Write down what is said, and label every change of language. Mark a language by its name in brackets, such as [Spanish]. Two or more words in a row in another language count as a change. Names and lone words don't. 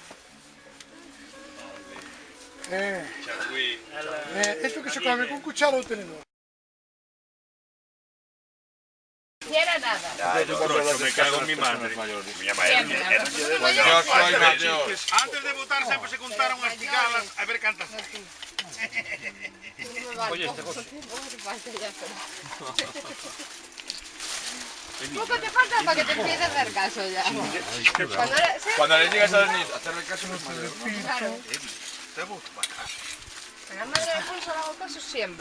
[Spanish] Esto que se come con cuchara ou tenedor. Si era nada. Me cago en mi madre. [Galician] Miña madre. Antes de votar sempre se contaron as cigalas a ver cantas. [Spanish] Oye, poco te falta para que te empieces a hacer caso ya. Cuando le llegas a los niños a hacerle caso no es madre. Claro. A la madre de Pulso le hago caso siempre.